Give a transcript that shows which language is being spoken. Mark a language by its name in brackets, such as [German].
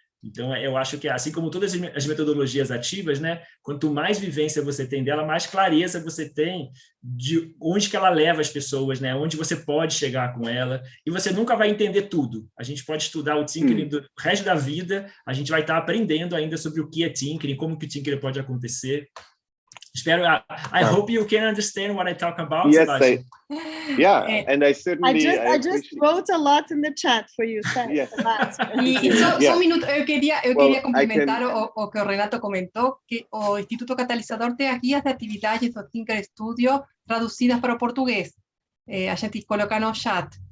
[Portuguese] Então, eu acho que, assim como todas as metodologias ativas, né, quanto mais vivência você tem dela, mais clareza você tem de onde que ela leva as pessoas, né, onde você pode chegar com ela, e você nunca vai entender tudo. A gente pode estudar o Tinkering do resto da vida, a gente vai estar aprendendo ainda sobre o que é Tinkering, como que o Tinkering pode acontecer. Espero. [English] I hope you can understand what I talk about. Yes, and I certainly. I just wrote a lot in the chat for you, Seth. Yes. [Portuguese] Só um minuto, eu queria complementar o que o Renato comentou, que o Instituto Catalisador tem as guias de atividades do Tinker Studio traduzidas para o português. A gente coloca no chat.